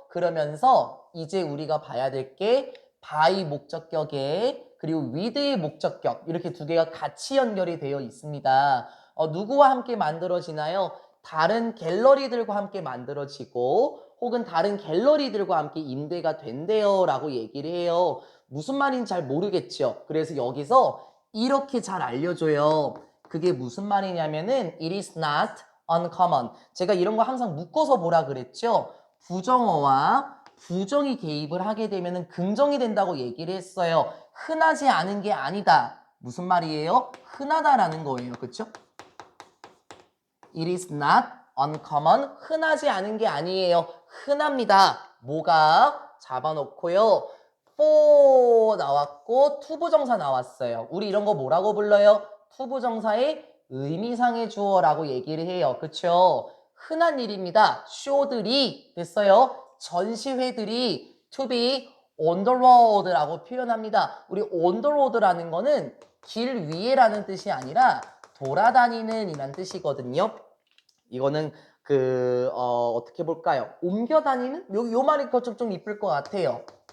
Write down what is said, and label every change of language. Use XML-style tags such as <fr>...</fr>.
<ko>그러면서 이제 우리가 봐야 될 게 by 목적격에 그리고 with의 목적격 이렇게 두 개가 같이 연결이 되어 있습니다. 누구와 함께 만들어지나요? 다른 갤러리들과 함께 만들어지고 혹은 다른 갤러리들과 함께 임대가 된대요 라고 얘기를 해요. 무슨 말인지 잘 모르겠죠. 그래서 여기서 이렇게 잘 알려줘요. 그게 무슨 말이냐면은</ko> <en>it is not uncommon.</en> <ko>제가 이런 거 항상 묶어서 보라 그랬죠. 부정어와 부정이 개입을 하게 되면은 긍정이 된다고 얘기를 했어요. 흔하지 않은 게 아니다. 무슨 말이에요? 흔하다라는 거예요. 그렇죠?</ko> <en>It is not uncommon.</en> <ko>흔하지 않은 게 아니에요. 흔합니다. 뭐가? 잡아놓고요. for 나왔고 투부정사 나왔어요. 우리 이런 거 뭐라고 불러요? 투부정사의 의미상의 주어라고 얘기를 해요. 그쵸? 흔한 일입니다. 쇼들이 됐어요. 전시회들이</ko> <en>to be on the road</en> <ko>라고 표현합니다. 우리 on the road라는 거는 길 위에라는 뜻이 아니라 돌아다니는 이란 뜻이거든요. 이거는 어떻게 볼까요? 옮겨 다니는? 요 말이 좀 이쁠 것 같아요.</ko>